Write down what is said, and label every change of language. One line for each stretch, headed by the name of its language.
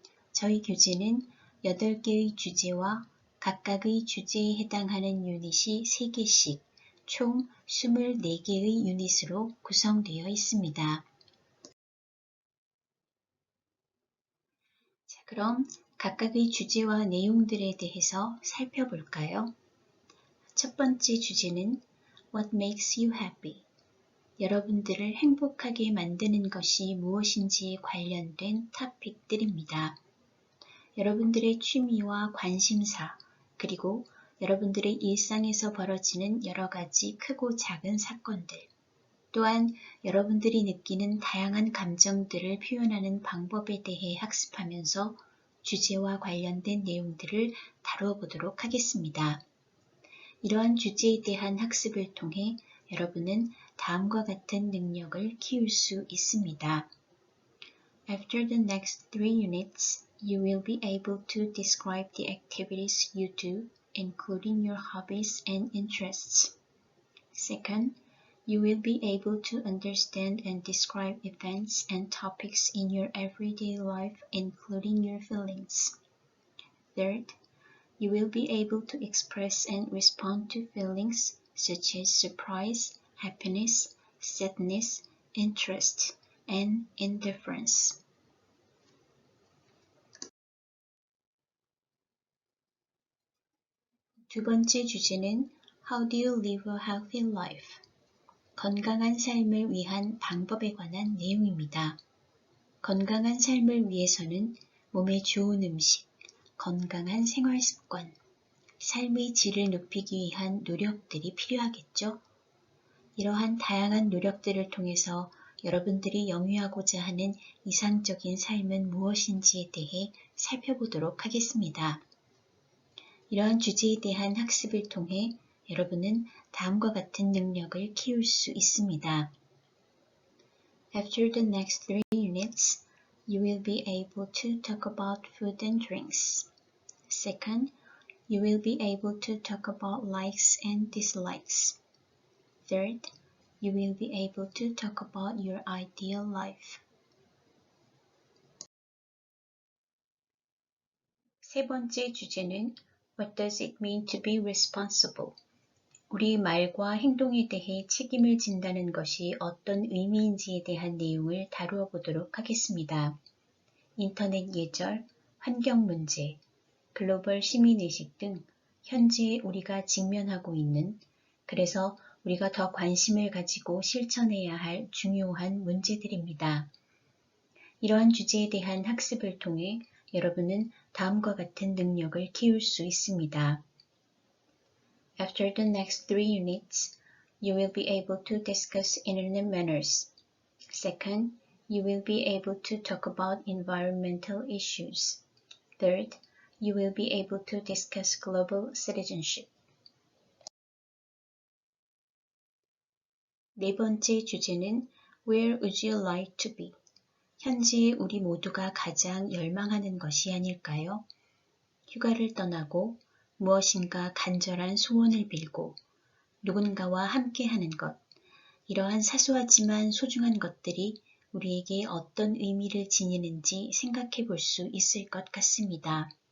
Korean: 저희 교재는 8개의 주제와 각각의 주제에 해당하는 유닛이 3개씩 총 24개의 유닛으로 구성되어 있습니다. 자, 그럼 각각의 주제와 내용들에 대해서 살펴볼까요? 첫 번째 주제는
English: What makes you happy?
Korean: 여러분들을 행복하게 만드는 것이 무엇인지에 관련된 토픽들입니다. 여러분들의 취미와 관심사, 그리고 여러분들의 일상에서 벌어지는 여러 가지 크고 작은 사건들, 또한 여러분들이 느끼는 다양한 감정들을 표현하는 방법에 대해 학습하면서 주제와 관련된 내용들을 다루어보도록 하겠습니다. 이러한 주제에 대한 학습을 통해 여러분은 다음과 같은 능력을 키울 수 있습니다.
English: After the next 3 units, you will be able to describe the activities you do, including your hobbies and interests. Second, you will be able to understand and describe events and topics in your everyday life, including your feelings. Third, you will be able to express and respond to feelings such as surprise, happiness, sadness, interest, and indifference.
Korean: 두 번째 주제는
English: How do you live a healthy life?
Korean: 건강한 삶을 위한 방법에 관한 내용입니다. 건강한 삶을 위해서는 몸에 좋은 음식, 건강한 생활 습관, 삶의 질을 높이기 위한 노력들이 필요하겠죠? 이러한 다양한 노력들을 통해서 여러분들이 영위하고자 하는 이상적인 삶은 무엇인지에 대해 살펴보도록 하겠습니다. 이러한 주제에 대한 학습을 통해 여러분은 다음과 같은 능력을 키울 수 있습니다.
English: After the next 3 units, you will be able to talk about food and drinks. Second, you will be able to talk about likes and dislikes. Third, you will be able to talk about your ideal life.
Korean: 세 번째 주제는
English: What does it mean to be responsible?
Korean: 우리 말과 행동에 대해 책임을 진다는 것이 어떤 의미인지에 대한 내용을 다루어 보도록 하겠습니다. 인터넷 예절, 환경 문제, 글로벌 시민의식 등 현재 우리가 직면하고 있는, 그래서 우리가 더 관심을 가지고 실천해야 할 중요한 문제들입니다. 이러한 주제에 대한 학습을 통해 여러분은 다음과 같은 능력을 키울 수 있습니다.
English: After the next 3 units, you will be able to discuss internet manners. Second, you will be able to talk about environmental issues. Third, you will be able to discuss global citizenship.
Korean: 네 번째 주제는
English: Where would you like to be?
Korean: 현재 우리 모두가 가장 열망하는 것이 아닐까요? 휴가를 떠나고 무엇인가 간절한 소원을 빌고 누군가와 함께하는 것, 이러한 사소하지만 소중한 것들이 우리에게 어떤 의미를 지니는지 생각해 볼 수 있을 것 같습니다.